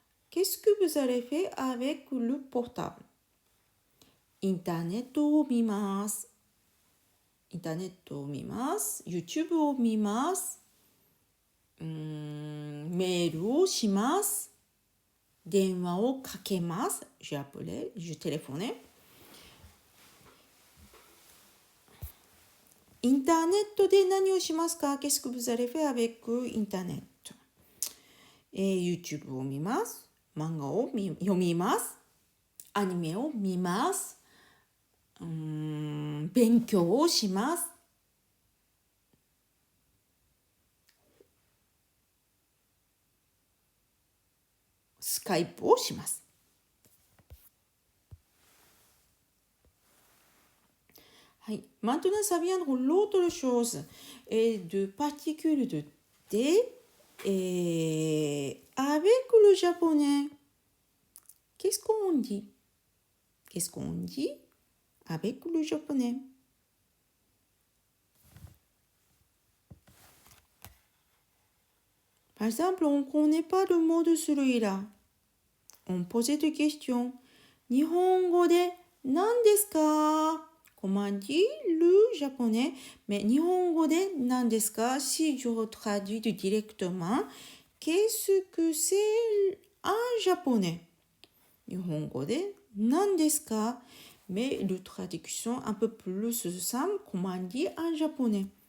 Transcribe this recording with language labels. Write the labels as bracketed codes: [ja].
[fr] Qu'est-ce que vous allez faire avec le portable？ [ja] インターネットを見ます。インターネットを見ます。 YouTube を見ます。メールをします。電話をかけます。 [fr] J'ai appelé, je téléphonais。 [ja] インターネットで何をしますか？ [fr] Qu'est-ce que vous allez faire avec Internet？ [ja] YouTube を見ます。漫画を読みます。アニメを見ます。勉強をします。スカイプをします。はい。 [fr] Maintenant, ça vient de l'autre chose. Et de particules de T et avec le japonais. Qu'est-ce qu'on dit? Qu'est-ce qu'on dit avec le japonais? Par exemple, on ne connaît pas le mot de celui-là. On posait des questions. [ja] 日本語で何ですか? [fr] Comment dit le japonais? [ja] Mais 日本語で何ですか? [fr] Si je traduis directement, qu'est-ce que c'est en japonais? [ja] 日本語で何ですか? [fr] Mais le traduction un peu plus simple, comment dit en japonais?